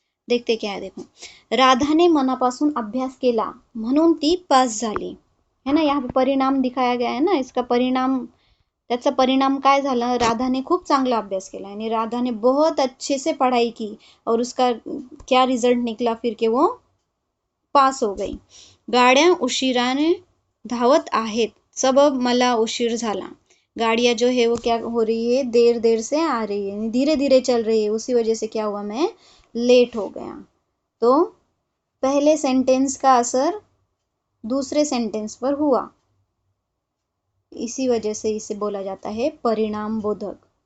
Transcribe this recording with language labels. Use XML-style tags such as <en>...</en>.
<hi>देखते क्या है, देखो</hi> <mr>राधाने मनापासून अभ्यास केला म्हणून ती पास झाली,</mr> <hi>है ना। यहाँ पे परिणाम दिखाया गया है ना, इसका परिणाम,</hi> <mr>त्याचा परिणाम काय झाला, राधाने खूप चांगला अभ्यास केला,</mr> <hi>यानी राधाने बहुत अच्छे से पढ़ाई की, और उसका क्या रिजल्ट निकला फिर के वो पास हो गई।</hi> <mr>गाड्या उशिराने धावत आहेत, सबब मला उशीर झाला।</mr> <hi>गाड़ियां जो है वो क्या हो रही है, देर देर से आ रही है, धीरे धीरे चल रही है, उसी वजह से क्या हुआ, मैं लेट हो गया। तो पहले सेंटेंस का असर दूसरे सेंटेंस पर हुआ, इसी वजह से इसे बोला जाता है परिणाम बोधक।</hi>